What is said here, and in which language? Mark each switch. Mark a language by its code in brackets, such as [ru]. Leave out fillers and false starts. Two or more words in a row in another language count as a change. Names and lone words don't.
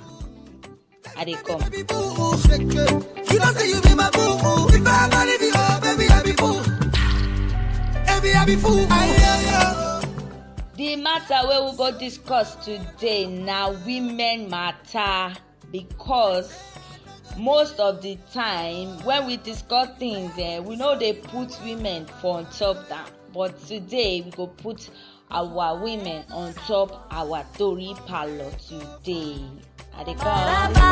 [pcm] I dey come. You don't say you be my boo. If I not leave you, oh baby, I be fool. Baby, I be fool. The matter wey we go discuss today na women matter, because most of the time when we discuss things, we know they put women for on top that. But today we go put our women on top our story parlor today. I dey come.